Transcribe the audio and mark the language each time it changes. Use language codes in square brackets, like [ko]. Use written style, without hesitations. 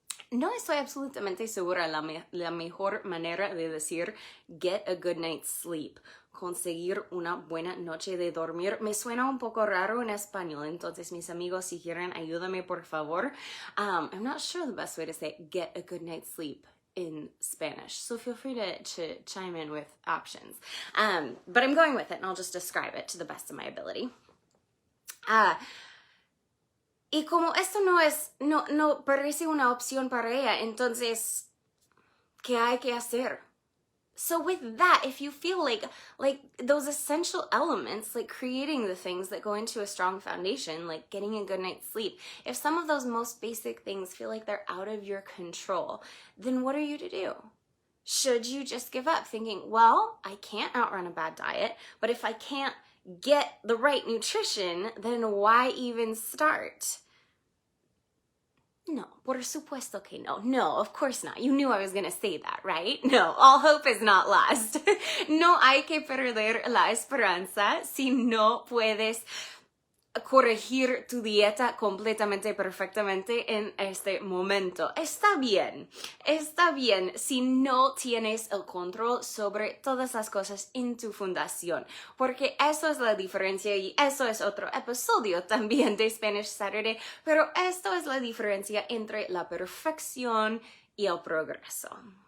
[es] No estoy absolutamente segura la mejor manera de decir [en] get a good night's sleep. [es] Conseguir una buena noche de dormir. Me suena un poco raro en español, entonces mis amigos, si quieren, ayúdame por favor. [en] I'm not sure the best way to say get a good night's sleep in Spanish, so feel free to chime in with options. But I'm going with it and I'll just describe it to the best of my ability. [es] Y como esto no parece una opción para ella, entonces, ¿qué hay que hacer? [en] So with that, if you feel like those essential elements, like creating the things that go into a strong foundation, like getting a good night's sleep, if some of those most basic things feel like they're out of your control, then what are you to do? Should you just give up thinking, well, I can't outrun a bad diet, but if I can't get the right nutrition, then why even start? [es] No, por supuesto que no. [en] No, of course not. You knew I was going to say that, right? No, all hope is not lost. [es] No hay que perder la esperanza si no puedes corregir tu dieta completamente, perfectamente en este momento. Está bien si no tienes el control sobre todas las cosas en tu fundación, porque eso es la diferencia y eso es otro episodio también de Spanish Saturday, pero esto es la diferencia entre la perfección y el progreso.